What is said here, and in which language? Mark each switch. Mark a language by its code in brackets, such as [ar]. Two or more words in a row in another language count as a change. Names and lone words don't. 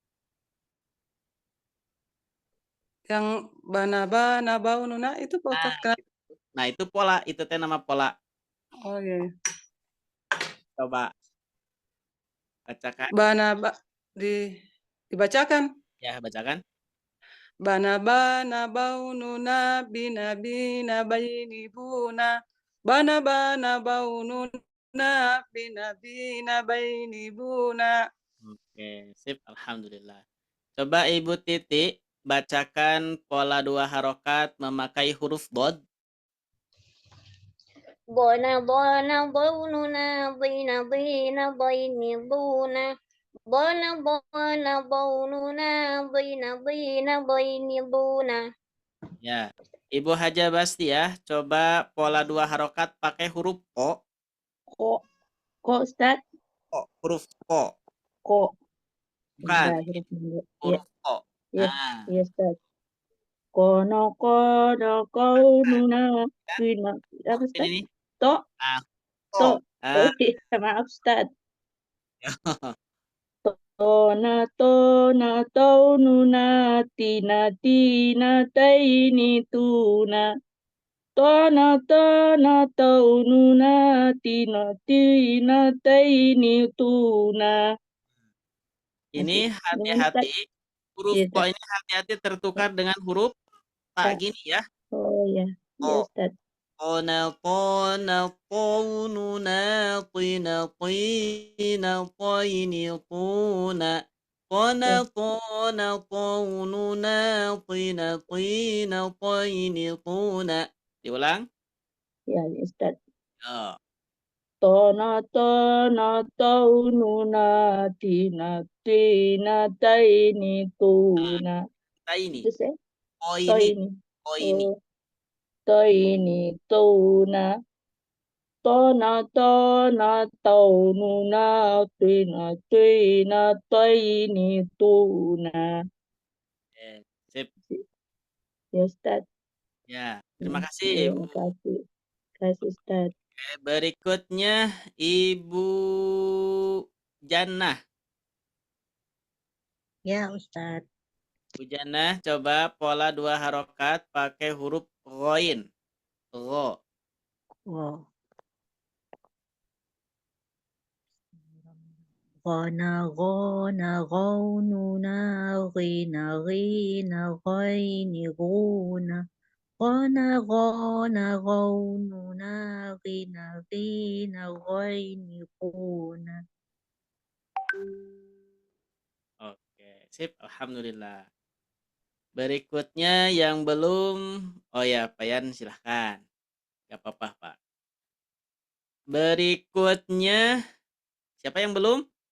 [id] Yang bana baununa itu Pak Nah, Ustadz. nah itu pola, itu teh nama pola. Oh iya. Coba bacakan. Dibacakan. Ya, bacakan. Bana baununa bina baini buna. Bana baununa bina baini buna. Oke, sip. Alhamdulillah. Coba Ibu Titi bacakan pola 2 harokat memakai huruf dod. Bona baununa dina baini buna. Bona baununa dina baini buna. Ya. Ibu Haja Basti ya, coba pola 2 harokat pakai huruf O. Kok Ustadz? O, huruf O. Kok. Bukan, Bentar, huruf dulu. Ya, huruf O. ya, Nah, ya Ustadz. Kono kaununa bina. Apa ini Ustadz? nih. Tok. Ah, Tok. O. Ah, Maaf Ustadz. Tona taununa tina taini tuna. Tona taununa tina taini tuna. Ini Masih dengan Ustadz? hati-hati. Huruf Iya O Ustadz. ini hati-hati tertukar dengan huruf tak Tak. gini ya. Oh ya, iya O. Ustadz. طوننا طين طين طونا Ya, طوننا طين طين طونا. Diulang. ya Ustadz. Ya. Tona taununa tina taini tuna. Taini. Itu saya. Koini. Toini. Koini. Oh, toini tuna. Tona taununa tina taini tuna. Sip. Ya Ustadz. Ya. Terima kasih Ibu. Terima kasih. Kasih Ustadz. Oke, berikutnya Ibu Jannah. Ya Ustadz. Bu Jannah, coba pola 2 harokat pakai huruf ghoin. Gho. Wow. غوننا غينا غين غونا غوننا غين غين غونا. Oke, sip. Alhamdulillah. Berikutnya yang belum, oh ya, Pak Yan silahkan. Gak apa-apa, Pak. Berikutnya, siapa yang belum?